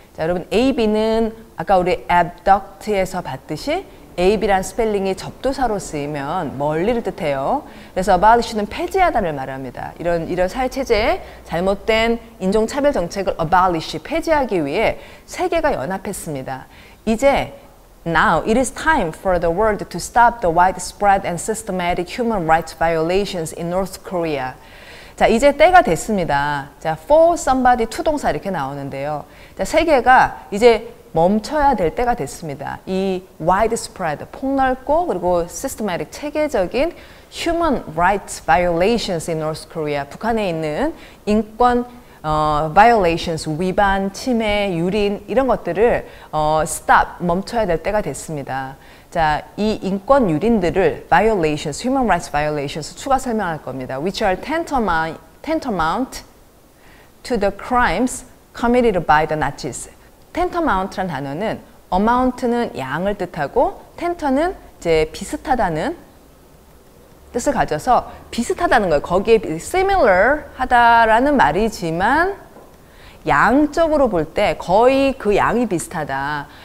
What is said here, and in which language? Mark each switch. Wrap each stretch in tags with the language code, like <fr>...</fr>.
<ko>자, 여러분 AB는 아까 우리 abduct에서 봤듯이 AB란 스펠링이 접두사로 쓰이면 멀리를 뜻해요. 그래서 abolish는 폐지하다를 말합니다. 이런 사회체제의 잘못된 인종차별 정책을 abolish, 폐지하기 위해 세계가 연합했습니다.</ko> <en>이제 Now, it is time for the world to stop the widespread and systematic human rights violations in North Korea.</en> <ko>자, 이제 때가 됐습니다. 자, for somebody to 동사 이렇게 나오는데요. 자, 세계가 이제 멈춰야 될 때가 됐습니다. 이 widespread, 폭넓고 그리고 systematic, 체계적인</ko> <en>human rights violations in North Korea.</en> <ko>북한에 있는 인권 violations, 위반, 침해, 유린 이런 것들을 stop, 멈춰야 될 때가 됐습니다. 자, 이 인권 유린들을 violations, human rights violations 추가 설명할 겁니다.</ko> <en>Which are tantamount to the crimes committed by the Nazis.</en> <ko>tantamount란 단어는 amount는 양을 뜻하고 tantam는 이제 비슷하다는 뜻을 가져서 비슷하다는 거예요. 거기에 similar 하다라는 말이지만 양적으로 볼 때 거의 그 양이 비슷하다.</ko>